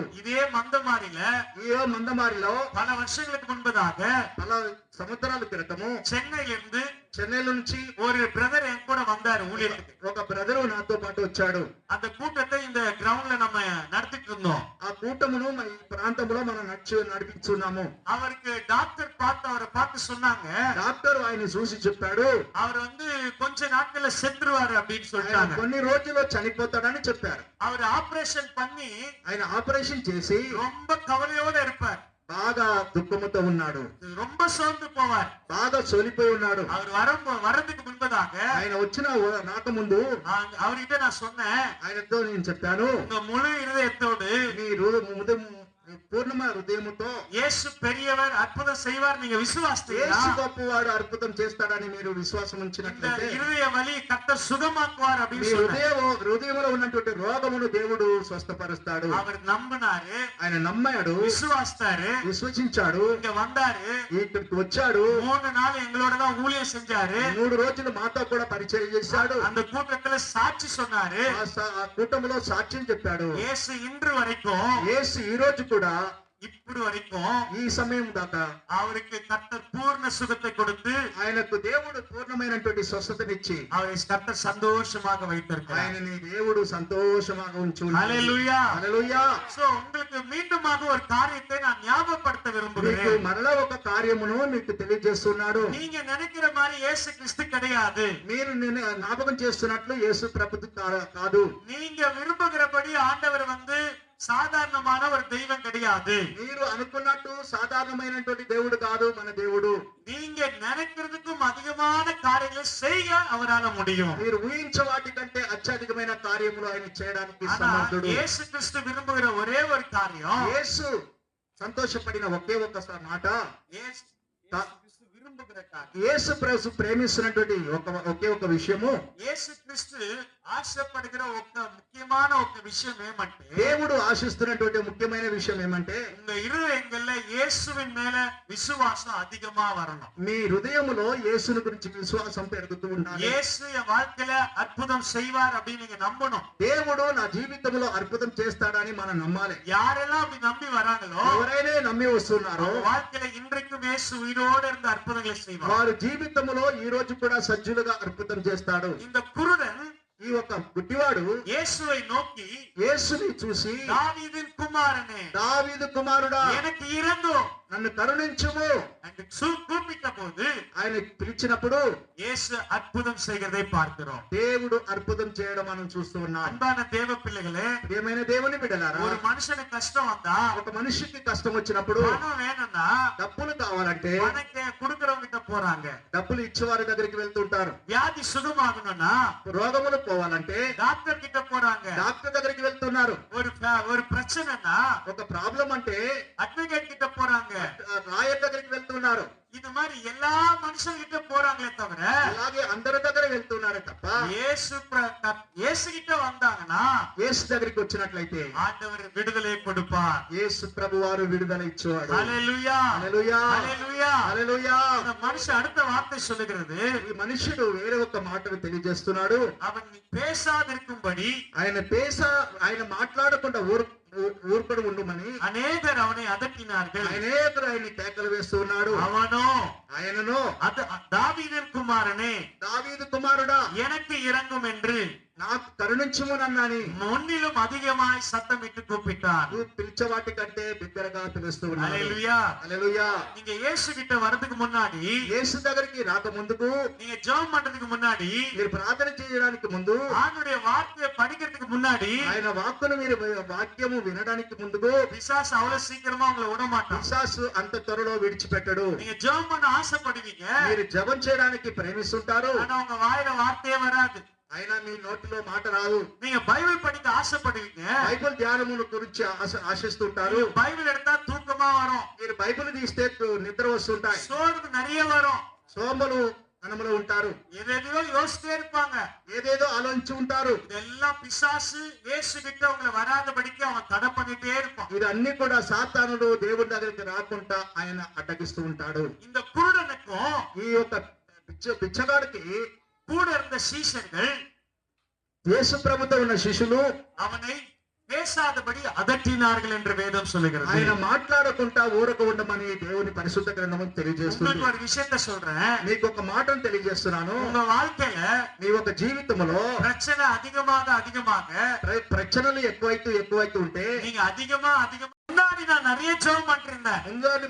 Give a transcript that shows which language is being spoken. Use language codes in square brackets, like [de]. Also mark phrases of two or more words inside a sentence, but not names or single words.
[ta] இதே [te] మందమారిలో [ta] பல வருஷங்களுக்கு முன்பதாக [te] పల సంవత్సరాల క్రితము చెన్నై నుంచి [ta] ஒரு பிரதர் என் கூட வந்தாரு ஊழியத்துக்கு. [te] ఒక బ్రదరు నాతో పాటు వచ్చాడు. [ta] அந்த கூட்டத்தை இந்த கிரவுண்ட்ல நம்ம நடத்திட்டு இருந்தோம். [te] ఆ కూటమును ఈ ప్రాంతంలో మనం నడిపిస్తున్నాము. [ta] அவருக்கு டாக்டர் அவரை பார்த்து சொன்னாங்க, [te] డాక్టర్ ఆయన చూసి చెప్పాడు, [ta] அவர் வந்து கொஞ்ச நாட்கள்ல செத்துருவாரு அப்படின்னு சொல்லிட்டாங்க. [te] కొన్ని రోజుల్లో చనిపోతాడని చెప్పారు. [ta] அவர் ஆபரேஷன் பண்ணி [te] ఆయన ఆపరేషన్ చేసి [ta] ரொம்ப కవలயோட இருப்பார், [te] బాగా దుఃఖముతో ఉన్నాడు, [ta] ரொம்ப சோர்ந்து போவார், [te] బాగా సోలిపోయి ఉన్నాడు. [ta] அவர் வரதுக்கு முன்பதாக [te] ఆయన రాకముందు [ta] அவர்கிட்ட நான் சொன்னேன், [te] ఆయనతో నేను చెప్పాను, [ta] உங்க முழு இருதயத்தோடு [te] మీ పూర్ణ హృదయముతో [ta] இயேசு பெரியவர் அற்புதம் செய்வார் நீங்க விசுவாசித்தீங்களா? [te] యేసు గొప్పవాడు అద్భుతం చేస్తాడని మీరు విశ్వాసం [ta] இந்த [te] ఉంచినట్లయితే [ta] இருதய వలి கர்த்தர் சுகமாக்குவார் [te] మీ [ta] அப்படின்னு சொன்னார். [te] హృదయంలో ఉన్నటువంటి రోగమును దేవుడు స్వస్థపరుస్తాడు. [ta] அவர் நம்பினாரு, [te] ఆయన నమ్మాడు, [ta] விசுவாசித்தாரு, [te] విశ్వసించాడు, [ta] இங்க வந்தாரு, [te] ఇక్కడికి వచ్చాడు. [ta] 3 நாள் எங்களோட தான் ஊழியம் செஞ்சாரு. [te] 3 రోజులు మాతో కూడా పరిచయం చేశాడు. [ta] அந்த கூட்டத்துல சாட்சி சொன்னாரு. [te] ఆ కూటమిలో సాక్ష్యం చెప్పాడు. [ta] இயேசு இன்று வரைக்கும், [te] యేసు ఈ రోజు కూడా [ta] ఇప్పుడు வரைக்கும் [te] ఈ సమయం దాకా [ta] அவருக்கு கர்த்தர் பூர்ண சுகத்தை கொடுத்து [te] ఆయనకు దేవుడు పూర్ణమైనటువంటి స్వస్థతనిచ్చి [ta] அவரை கர்த்தர் சந்தோஷமாக வைத்திருக்கிறார். [te] ఆయనని దేవుడు సంతోషంగా ఉంచున్నాడు. [ta] ஹல்லேலூயா. [te] హల్లెలూయా. [ta] சோ உங்களுக்கு மீண்டுமாக ஒரு காரியத்தை நான் ஞாபகப்படுத்த [te] మీకు [ta] விரும்புகிறேன். [te] మరలా ఒక కార్యమును మీకు తెలియజేస్తున్నాడు. [ta] நீங்க நினைக்கிற மாதிரி இயேசு கிறிஸ்து கிடையாது. [te] మీరు జ్ఞాపకం చేస్తున్నట్లు యేసు ప్రభువు కాదు. [ta] நீங்க விரும்புகிறபடி ஆண்டவர் சாதாரணமான ஒரு தெய்வம் கிடையாது. [te] మీరు అనుకున్నట్టు సాధారణమైనటువంటి దేవుడు కాదు మన దేవుడు. [ta] நீங்க நினைக்கிறதுக்கும் அதிகமான காரியங்களை செய்ய அவரால முடியும். [te] మీరు ఊహించే వాటి కంటే అత్యధికమైన కార్యములు ఆయన చేయడానికి సమర్థుడు. [ta] యేసు క్రీస్తు విரும்புகிற ஒரே ஒரு காரியம், [te] యేసు సంతోషపడిన ఒకే ఒక్క మాట, [ta] యేసు క్రీస్తు విரும்புகிற காரியம், [te] యేసు ప్రభు ప్రేమిస్తున్నటువంటి ఒకే ఒక విషయము, యేసు క్రీస్తు ఆశపడుகிற ఒక ముఖ్యమైన ఒక విషయం ఏమంటే, దేవుడు ఆశిస్తున్నటువంటి ముఖ్యమైన విషయం ఏమంటే, [ta] உங்க இருதயங்கள்ல இயேசுவின் மேல விசுவாசம் அதிகமா வரணும். [te] మీ హృదయములో యేసుని గురించి విశ్వాసం పెరుగుతూ ఉండాలి. [ta] இயேசு என் வாழ்க்கையில அற்புதம் செய்வார் அப்படின்னு நீங்க நம்பணும். [te] దేవుడు నా జీవితంలో అద్భుతం చేస్తాడని మనం నమ్మాలి. [ta] யாரெல்லாம் அப்படி நம்பி வராங்களோ, [te] ఎవరైనా నమ్మి వస్తున్నారో [ta] வாழ்க்கையில இன்றைக்கும் இயேசு உயிரோடு இருந்து அற்புதங்களை செய்வார். [te] వారి జీవితంలో ఈ రోజు కూడా సజ్జులుగా అద్భుతం చేస్తాడు. [ta] இந்த குருடன் [te] ఈ ఒక గుడ్డివాడు [ta] இயேசுவை நோக்கி, [te] యేసుని చూసి, [ta] தாவீதின் குமாரனே, [te] దావీదు కుమారుడా [ta] எனக்கு இறங்கும் [te] నన్ను కరుణించుము [ta] என்று கூப்பிட்ட போது [te] ఆయన పిలిచినప్పుడు [ta] இயேசு அற்புதம் செய்கிறதை பார்க்கிறோம். [te] దేవుడు అద్భుతం చేయడం మనం చూస్తూ ఉన్నాం. [ta] அன்பான தேவ பிள்ளைகளே, [te] ప్రియమైన దేవుని బిడ్డలారా, [ta] ஒரு மனுஷனுக்கு கஷ்டம் வந்தா, [te] ఒక మనిషికి కష్టం వచ్చినప్పుడు [ta] பணம் வேணும்னா [te] డబ్బులు కావాలంటే [ta] பணத்தை கொடுக்கறவங்க கிட்ட போறாங்க. [te] డబ్బులు ఇచ్చేవారి దగ్గరికి వెళ్తుంటారు. [ta] வியாதி சுகமாகணும்னா [te] రోగములు పోవాలంటే [ta] டாக்டர் கிட்ட போறாங்க. [te] డాక్టర్ దగ్గరికి వెళ్తున్నారు. [ta] ஒரு பிரச்சனைனா [te] ఒక ప్రాబ్లం అంటే [ta] அட்வொகேட் கிட்ட போறாங்க. [te] లాయర్ దగ్గరికి వెళ్తున్నారు. [ta] இது மாதிரி எல்லா மனுஷங்கிட்ட போறாங்களே தவிர, [te] అలాగే అందరి దగ్గర వెళ్తున్నారు తప్ప [ta] இயேசு கிட்ட வந்தாங்கன்னா [te] యేసు దగ్గరికి వచ్చినట్లయితే [ta] ஆண்டவர் விடுதலை கொடுப்பார். [te] యేసు ప్రభువారు విడుదల ఇచ్చేవాడు. [ta] ஹல்லேலூயா, [te] హల్లెలూయా, [ta] ஹல்லேலూயா. [te] హల్లెలూయా. [ta] அந்த மனுஷன் அடுத்த வார்த்தை சொல்லுகிறது, [te] ఈ మనుషుడు వేరే ఒక మాటను తెలియజేస్తున్నాడు. [ta] அவன் பேசாதிருக்கும்படி [te] ఆయన మాట్లాడకుండా ఊరుకొని ఉండమని [ta] அநேகர் அவனை அதட்டினார்கள். [te] అనేకులు ఆయన్ని కేకలు వేస్తూ ఉన్నాడు. ఆయనను [ta] தாவீதின் குமாரனே, [te] దావీదు కుమారుడా [ta] எனக்கு இறங்கும் என்று [te] నాకు కరుణించుమునన్నాని [ta] முன்னிலும் அதிகமாய் சத்தமிட்டு கூப்பிட்டார். [te] నువ్వు పిలిచే వాటి కంటే బిగ్గరగా పిలుస్తూ ఉన్నాడు. [ta] ஹல்லேலூயா. [te] హల్లెలూయా. [ta] நீங்க இயேசு கிட்ட வரதுக்கு முன்னாடி, [te] యేసు దగ్గరికి రాక ముందుకు, [ta] நீங்க ஜெபம் பண்றதுக்கு முன்னாடி, [te] మీరు ప్రార్థన చేయడానికి ముందు, [ta] ஆண்டுடைய வார்த்தையை படிக்கிறதுக்கு முன்னாடி, [te] ఆయన వాక్కును మీరు వాక్యము వినడానికి ముందుకు, [ta] பிசாசு அவ்வளவு சீக்கிரமா உங்களை விட மாட்டான். [te] పిశాసు అంత త్వరలో విడిచిపెట్టడు. [ta] நீங்க ஜெபம் பண்ண ஆசைப்படுவீங்க, [te] మీరు జపం చేయడానికి ప్రేమిస్తుంటారు, [ta] ஆனா உங்க வாயில வார்த்தையே வராது. [te] అయినా మీ నోటిలో మాట రాదు. [ta] நீங்க பைபிள் படிக்க ஆசைப்படுவீங்க, [te] బైబిల్ ధ్యానముల గురించి ఆశిస్తుంటారు. [ta] பைபிள் எடுத்தா தூக்கமா வரும், [te] మీరు బైబిల్ తీస్తే నిద్ర వస్తుంటాయి, [ta] சோர்வு நிறைய வரும், [te] సోమలు మనములో ఉంటారు, [ta] எதையோ யோசிச்சிட்டே இருப்பாங்க. [te] ఏదేదో ఆలోచించి ఉంటారు. [ta] இதெல்லாம் பிசாசு இயேசு கிட்ட உங்களை வராதபடிக்கு அவன் தடை பண்ணிட்டே இருப்பான். [te] ఇదన్నీ కూడా సాతానుడు దేవుడి దగ్గరికి రాకుండా ఆయన అడ్డగిస్తూ ఉంటాడు. [ta] இந்த குருடனுக்கும் [te] ఈ యొక్క బిచ్చగాడికి [ta] கூட இருந்த சீஷர்கள் [te] యేసు ప్రభుతో ఉన్న శిష్యులు [ta] அவனை பேசாதபடி அதட்டினார்கள் என்று வேதம் சொல்லுகிறது. [te] ఆయన మాట్లాడకుండా ఊరక ఉండమని దేవుని పరిశుద్ధ గ్రంథము తెలియజేస్తుంది. [ta] உங்களுக்கு ஒரு விஷயத்தை சொல்றேன், [te] మీకు ఒక మాటను తెలియజేస్తున్నాను. [ta] உங்க வாழ்க்கையில [te] మీ ఒక జీవితంలో [ta] பிரச்சனை அதிகமாக [te] ప్రచనలు ఎక్కువైతూ ఉంటే, [ta] நீங்க அதிகமா முன்னாடி நான் நிறைய ஜெபம் பண்ணிருந்தேன்,